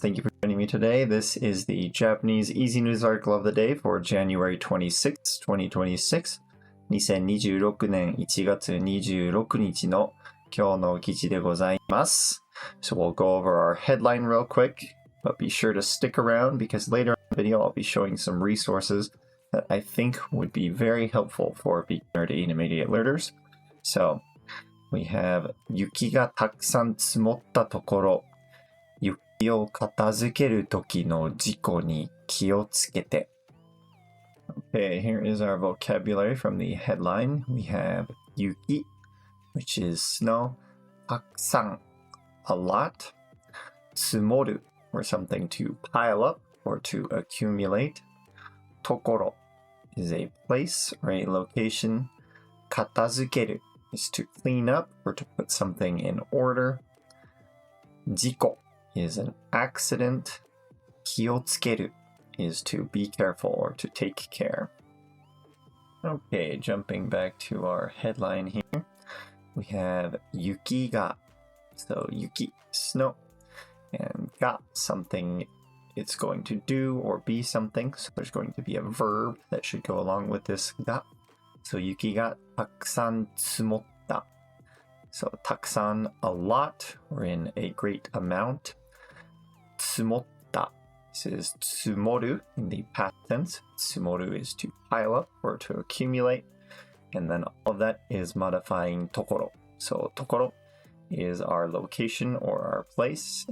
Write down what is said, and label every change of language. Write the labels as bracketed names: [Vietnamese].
[English] Thank you for joining me today. This is the Japanese Easy News article of the day for January 26, 2026. [Japanese] 2026年1月26日の今日の記事でございます。 [English] So we'll go over our headline real quick, but be sure to stick around because later in the video I'll be showing some resources that I think would be very helpful for beginner to intermediate learners. So we have [Japanese] 雪がたくさん積もったところ、雪を片付ける時の事故に気をつけて。 [English] Okay, here is our vocabulary from the headline. We have 雪, which is snow, たくさん, a lot, 積もる, or something to pile up or to accumulate. ところ is a place or a location. 片付ける is to clean up or to put something in order. 事故 is an accident. 気をつける is to be careful or to take care. Okay, jumping back to our headline here. We have 雪が, so 雪, snow, and が something it's going to do or be something. So there's going to be a verb that should go along with this が. So [Japanese] 雪がたくさん積もった. [English] So たくさん a lot or in a great amount. 積もった This is 積もる in the past tense. 積もる is to pile up or to accumulate. And then all of that is modifying ところ. So ところ is our location or our place.